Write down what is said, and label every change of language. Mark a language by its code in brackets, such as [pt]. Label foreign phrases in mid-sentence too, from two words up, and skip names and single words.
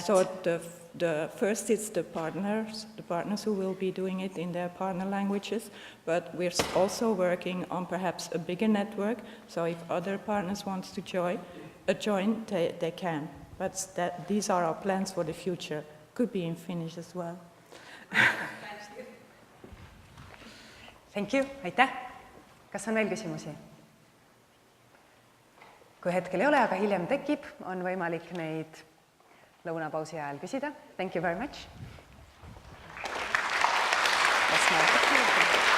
[en] So the first is the partners who will be doing it in their partner languages, but we're also working on perhaps a bigger network, so if other partners want to join, they can. But these are our plans for the future. Could be in Finnish as well. Thank you. [et] Aitäh. Kas on veel küsimusi? Kui hetkel ei ole, aga hiljem tekib, on võimalik neid lõunapausi ajal küsida. [en] Thank you very much.